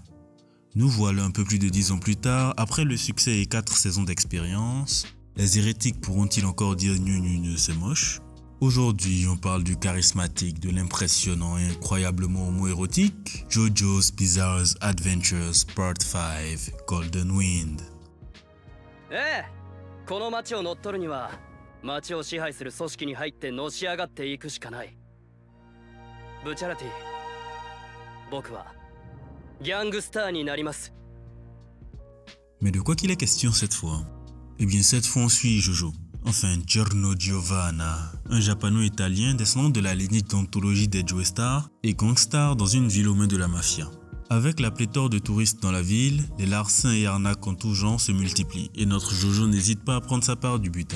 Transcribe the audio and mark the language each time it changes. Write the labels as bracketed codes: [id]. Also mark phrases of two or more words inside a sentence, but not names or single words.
[fr] Nous voilà un peu plus de 10 ans plus tard, après le succès et 4 saisons d'expérience. Les hérétiques pourront-ils encore dire « c'est moche ?» Aujourd'hui, on parle du charismatique, de l'impressionnant et incroyablement homo-érotique JoJo's Bizarre Adventures Part 5 Golden Wind. [ja] この町を乗っ取るには町を支配する組織に入ってのし上がっていくしかない。ブチャラティ、僕はギャングスターになります。 [fr] Mais de quoi qu'il est question cette fois? Eh bien cette fois on suit Jojo. Enfin, Giorno Giovanna, un japano-italien descendant de la lignée d'anthologie des Joestar et gangstar dans une ville aux mains de la mafia. Avec la pléthore de touristes dans la ville, les larcins et arnaques en tout genre se multiplient et notre Jojo n'hésite pas à prendre sa part du butin.